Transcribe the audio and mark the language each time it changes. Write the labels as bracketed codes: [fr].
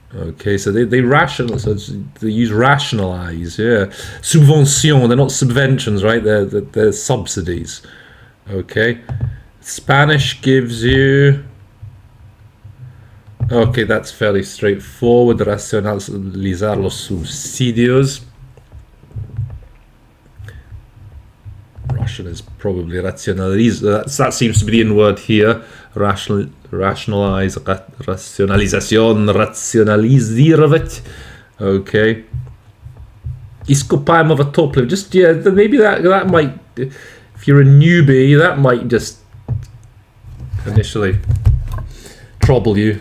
[en] Okay, so they use rationalize, yeah. Subvention, they're not subventions, right? They're subsidies. Okay. Spanish gives you... Okay, that's fairly straightforward. [es] Racionalizar los subsidios. [en] Russian is probably rationalize. That seems to be the in word here. Rationalize, [es] rationalización, [ru] rationalizировать. Okay. Ископаемого топлива. [en] Just, yeah, maybe that might, if you're a newbie, that might just initially trouble you.